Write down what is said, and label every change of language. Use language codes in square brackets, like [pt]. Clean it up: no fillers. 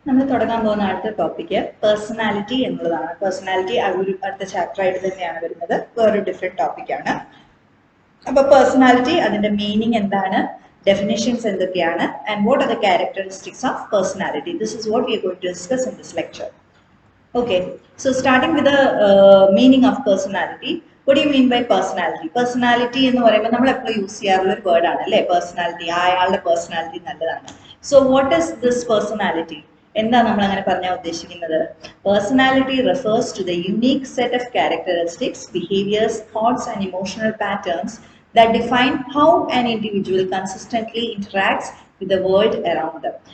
[ml] തുടങ്ങാൻ പോകുന്ന അടുത്ത ടോപ്പിക്ക് പേഴ്സണാലിറ്റി എന്നുള്ളതാണ്. പേഴ്സണാലിറ്റി ഒരു അടുത്ത ചാപ്റ്റർ ആയിട്ട് തന്നെയാണ് വരുന്നത്, വേറൊരു ഡിഫറെന്റ് ടോപ്പിക്കാണ്. അപ്പൊ പേഴ്സണാലിറ്റി, അതിന്റെ മീനിങ് എന്താണ്, ഡെഫിനിഷൻസ് എന്തൊക്കെയാണ്, [en] And what are the characteristics of personality. This is what we are going to discuss in this lecture. Okay, so starting with the meaning of personality. What do you mean by personality? [ml] Personality എന്ന് പറയുമ്പോൾ നമ്മൾ എപ്പോഴും use ചെയ്യാറുള്ള ഒരു word ആണ് അല്ലേ, personality. അയാളുടെ personality നല്ലതാണ്. [en] So what is this personality? [ml] എന്താ നമ്മൾ അങ്ങനെ പറഞ്ഞാൽ ഉദ്ദേശിക്കുന്നത്? [en] Personality refers to the unique set of characteristics, behaviours, thoughts and emotional patterns that define how an individual consistently interacts with the world around them.